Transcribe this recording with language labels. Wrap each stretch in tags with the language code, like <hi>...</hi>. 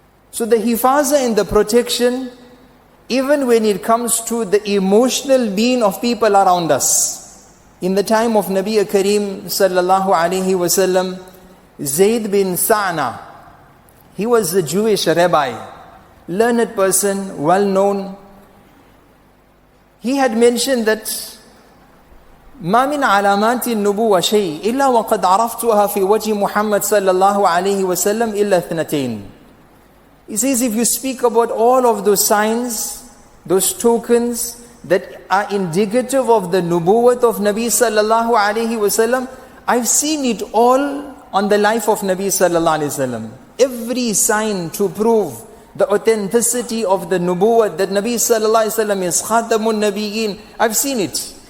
<en>So the hifaza and the protection, even when it comes to the emotional being of people around us. In the time of Nabi Kareem sallallahu alayhi wasallam, Zayd bin Sa'na, he was a Jewish rabbi, learned person, well known. He had mentioned that</en> <ar>ما من علامات النبوة شيء إلا وقد عرفتها في وجه محمد صلى الله عليه وسلم إلا اثنتين.</ar> <en>He says, if you speak about all of those signs, those tokens that are indicative of the nubuwwat of Nabi sallallahu alayhi wasallam, I've seen it all on the life of Nabi sallallahu alayhi wasallam. Every sign to prove the authenticity of the nubuwwat, that Nabi sallallahu alayhi wasallam is khatamun nabiyyin, I've seen it.</en>